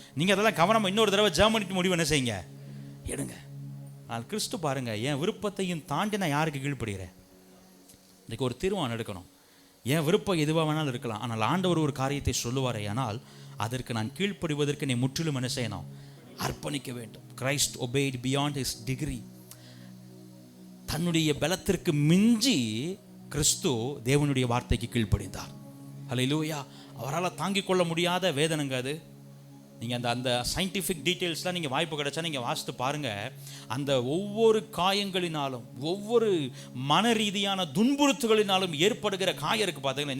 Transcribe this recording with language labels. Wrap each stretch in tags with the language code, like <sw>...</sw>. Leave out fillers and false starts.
<ta>நீங்கள் அதெல்லாம் கவனமாக இன்னொரு தடவை ஜெர்மனிக்கு முடிவு என்ன செய்யுங்க, எடுங்க. ஆனால் கிறிஸ்து பாருங்க, என் விருப்பத்தையும் தாண்டி நான் யாருக்கு கீழ்ப்படுகிறேன்? இன்றைக்கு ஒரு தீர்மானம் எடுக்கணும். என் விருப்பம் எதுவாக வேணாலும் இருக்கலாம், ஆனால் ஆண்டவர் ஒரு காரியத்தை சொல்லுவாரே, ஆனால் அதற்கு நான் கீழ்ப்படுவதற்கு நீ முற்றிலும் என்ன செய்யணும்? அர்ப்பணிக்க வேண்டும்.</ta> <en>Christ obeyed beyond his degree.</en> <ta>தன்னுடைய பலத்திற்கு மிஞ்சி கிறிஸ்து தேவனுடைய வார்த்தைக்கு கீழ்ப்படிந்தார். ஹல்லேலூயா. அவரால் தாங்கிக் கொள்ள முடியாத வேதனைங்க அது. நீங்கள் அந்த சயின்டிஃபிக் டீட்டெயில்ஸ்லாம் நீங்கள் வாய்ப்பு கிடைச்சா நீங்கள் வாசித்து பாருங்கள். அந்த ஒவ்வொரு காயங்களினாலும், ஒவ்வொரு மன ரீதியான துன்புறுத்துகளினாலும் ஏற்படுகிற காயம் இருக்குது பார்த்தீங்கன்னா.</ta>